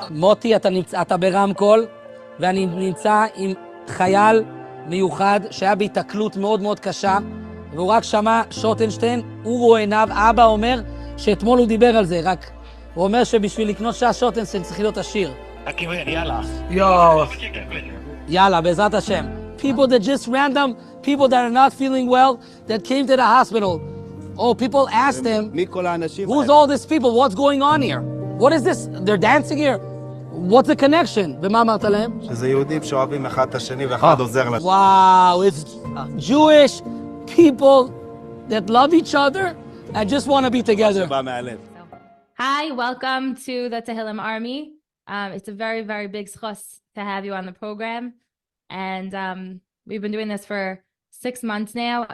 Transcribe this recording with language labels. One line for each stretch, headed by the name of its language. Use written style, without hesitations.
Hebrew: מוטי, אתה ברמקול, ואני נמצא עם חייל מיוחד שהיה בהתקלות מאוד מאוד קשה, והוא רק שמע שוטנשטיין, הוא רואה עיניו, אבא אומר שאתמול הוא דיבר על זה, רק הוא אומר שבשביל לקנות ש"ס שוטנשטיין צריך להיות עשיר. יאללה, בעזרת השם.
English: People that just random, people that are not feeling well, that came to the hospital. Oh, people asked them, who's all these people? What's going on here? What is this? They're dancing here? What's the connection?
Hebrew: ומה אמרת להם? שזה יהודים שאוהבים אחד את השני ואחד עוזר לשני.
English: Wow, it's Jewish people that love each other and just want to be together. Hi, welcome to the Tehillim Army. It's a very, very big schus to have you on the program. And we've been doing this for 6 months now.